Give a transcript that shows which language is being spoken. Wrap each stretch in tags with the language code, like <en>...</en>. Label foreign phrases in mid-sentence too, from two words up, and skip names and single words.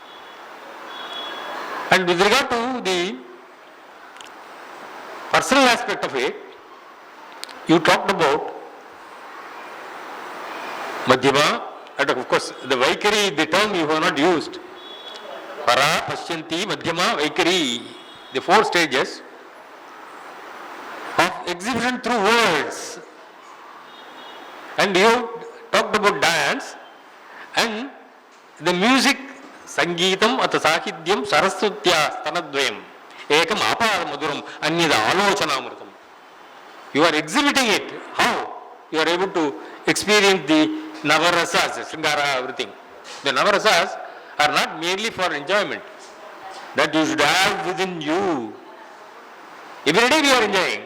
<en>And with regard to the personal aspect of it, you talked about Madhyama, and of course the Vaikari, the term you have not used. Para, Pashyanti, Madhyama, Vaikari, the 4 stages of exhibition through words. And you talked about dance and the music,</en> <sa>संगीतम्, अथ साहित्यम्, सरस्वत्या, स्तनद्वयम्, एकम् आपर मधुरम्, अन्यदा आलोचनामृतम्.</sa> <en>You are exhibiting it. How? You are able to experience the Navarasas, Sringara, everything. The Navarasas are not merely for enjoyment. That you should have within you. Every day we are enjoying.</en>